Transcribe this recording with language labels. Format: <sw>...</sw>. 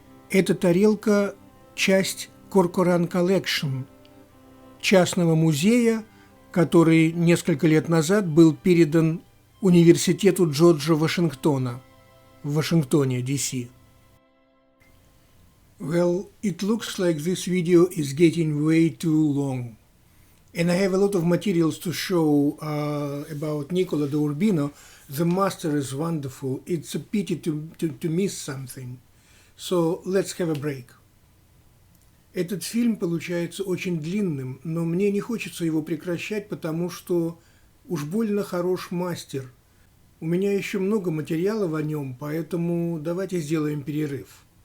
<ru>Эта тарелка – часть Corcoran Collection, частного музея, который несколько лет назад был передан Университету Джорджа Вашингтона в Вашингтоне, D.C.</ru> <en>Well, it looks like this video is getting way too long. And I have a lot of materials to show about Niccolo de Urbino. The master is wonderful. It's a pity to miss something. So let's have a break.</en> <ru>Этот фильм получается очень длинным, но мне не хочется его прекращать, потому что уж больно хорош мастер. У меня еще много материалов о нем, поэтому давайте сделаем перерыв.</ru>